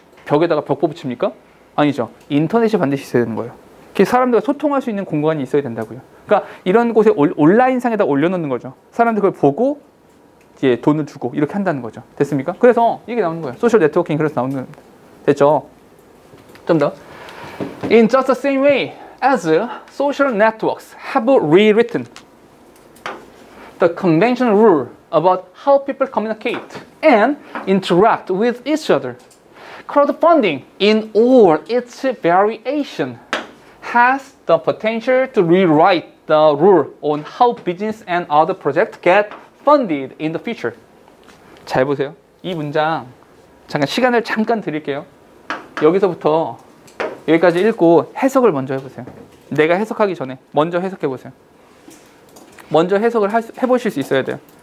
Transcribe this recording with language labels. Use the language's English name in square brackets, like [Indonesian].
[Korean] 벽에다가 벽 뽑으십니까? 아니죠. 인터넷이 반드시 있어야 되는 거예요. 사람들과 소통할 수 있는 공간이 있어야 된다고요. 그러니까 이런 곳에 온라인상에다 올려놓는 거죠. 사람들 그걸 보고 이제 돈을 주고 이렇게 한다는 거죠. 됐습니까? 그래서 이게 나오는 거예요. 소셜 네트워킹 그래서 나오는 겁니다. 됐죠? 좀 더. [English] In just the same way as social networks have rewritten the conventional rule about how people communicate and interact with each other, crowdfunding in all its variation has the potential to rewrite the rule on how business and other projects get funded in the future. [Korean] 잘 보세요. 이 문장 잠깐 시간을 잠깐 드릴게요. 여기서부터 여기까지 읽고 해석을 먼저 해보세요. 내가 해석하기 전에 먼저 해석해 보세요. 먼저 해석을 해보실 수 있어야 돼요.